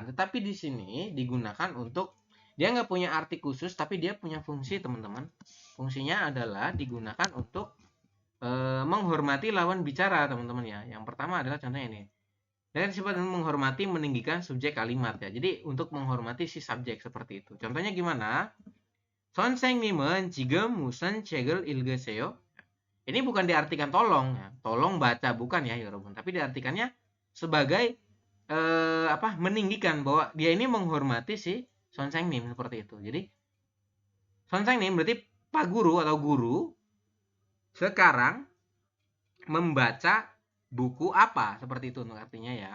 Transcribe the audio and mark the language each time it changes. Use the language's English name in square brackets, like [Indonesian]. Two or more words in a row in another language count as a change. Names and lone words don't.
[Indonesian] Tetapi di sini digunakan untuk, dia nggak punya arti khusus, tapi dia punya fungsi teman-teman. Fungsinya adalah digunakan untuk menghormati lawan bicara teman-teman ya. Yang pertama adalah contohnya ini. Dan sifat menghormati meninggikan subjek kalimat ya. Jadi untuk menghormati si subjek seperti itu. Contohnya gimana? [Korean] 선생님은 지금 무슨 책을 읽으세요? [Indonesian] Ini bukan diartikan tolong ya. Tolong baca bukan ya, Yoroban. Tapi diartikannya sebagai meninggikan, bahwa dia ini menghormati si 선생님 seperti itu. Jadi 선생님 berarti Pak Guru atau guru sekarang membaca buku apa, seperti itu untuk artinya ya.